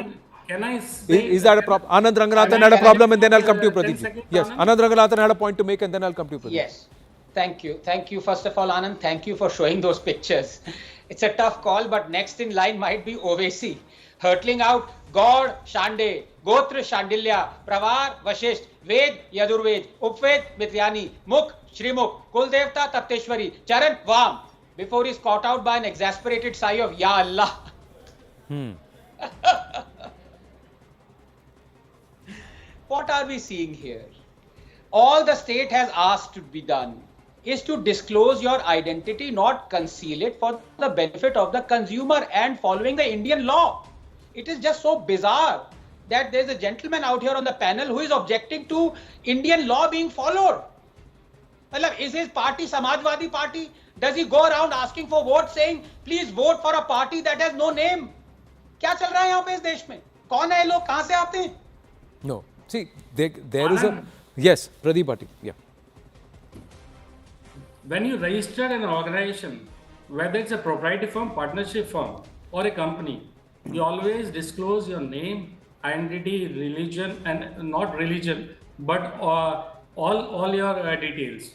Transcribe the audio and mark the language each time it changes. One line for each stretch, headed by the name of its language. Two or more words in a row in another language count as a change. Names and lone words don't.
English: Can I say Is that a problem? Anand Ranganathan had a problem and then I'll come to you, 10 Pradeep. seconds, Yes, Anand? Anand Ranganathan had a point to make and then I'll come to you, Pradeep. Yes. Thank you. First of all, Anand, thank you for showing those pictures. It's a tough call, but next in line might be Ovesi, hurtling out God, Shande, Gotra, Shandilya, Pravar, Vashisht, Ved, Yadurved, Upved, Mityani, Mukh, Shrimukh, Kuldevta, Tapteshwari, Charan, Vam, before he's caught out by an exasperated sigh of
Arabic: Ya Allah.
English: What are we seeing here? All the state has asked to be done is to disclose your identity, not conceal it for the benefit of the consumer and following the Indian law. It is just so bizarre that there's a gentleman out here on the panel who is objecting to Indian law being followed. Is his party Samajwadi Party? Does he go around asking for votes saying, please vote for a party that has no name?
Hindi: क्या चल रहा है यहाँ पे इस देश में? कौन है ये लोग? कहाँ से आते हैं?
English: No. See, there is a... Yes, Pradeep Bhatti. Yeah. When you register an organization, whether it's a proprietary firm, partnership firm, or a company, you always disclose your name, identity, religion, and not religion, but all your details.